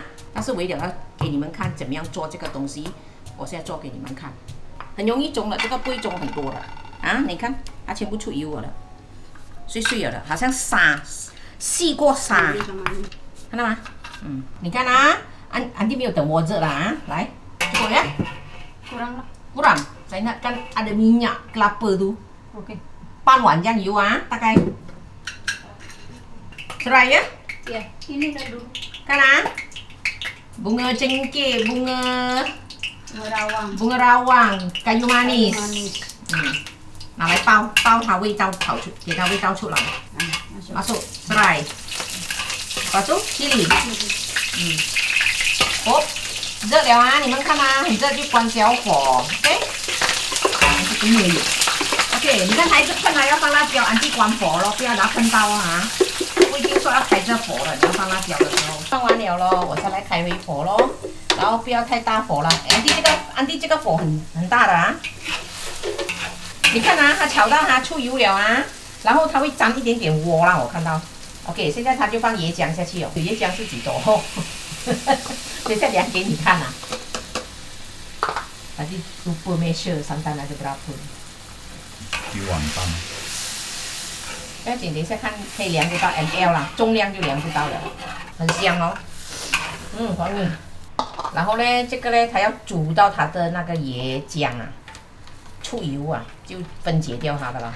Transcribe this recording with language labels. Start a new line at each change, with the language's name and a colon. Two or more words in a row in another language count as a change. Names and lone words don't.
Chinese: 但是为了要给你们看怎么样做这个东西，我现在做给你们看，很容易中了，这个不会中很多的啊！你看，它全部出油了，碎碎了的，好像沙细过沙，看到吗？你看啊，安迪没有等我热了啊，来，
Malay: cukup ya? Kurang. Saya ingatkan ada minyak kelapa tu. Okey.
Chinese: 半碗酱油啊，大概。
Malay: Serai ya? Ya, ini dah dulu. Kan ah? Bunga cengkeh, bunga rawang, kayu manis. manis.
Chinese: 拿来包它味道给它味道出来。
Malay: masuk serai. Lepas tu chili.
Chinese: 好，热了啊！你们看啊，很热就关小火 ，OK？ 这个没有 ，OK？你看它一直喷啊，要放辣椒，安迪关火咯，不要让它喷到啊！不一定说要开着火了，你要放辣椒的时候。放完了咯，我再来开回火咯，然后不要太大火了。安迪这个火很大的啊！你看啊，它炒到它出油了啊，然后它会沾一点点锅啦，我看到。OK， 现在它就放椰浆下去哦，椰浆是几多？等一下量给你看啊。
Malay: Tadi lupa measure santan ada berapa。
Chinese: 1 碗半。不要紧，等一下看可以量得到 ml 啦，重量就量得到了，很香哦。黄米。然后呢，这个呢，它要煮到它的那个椰浆啊，出油啊，就分解掉它的啦。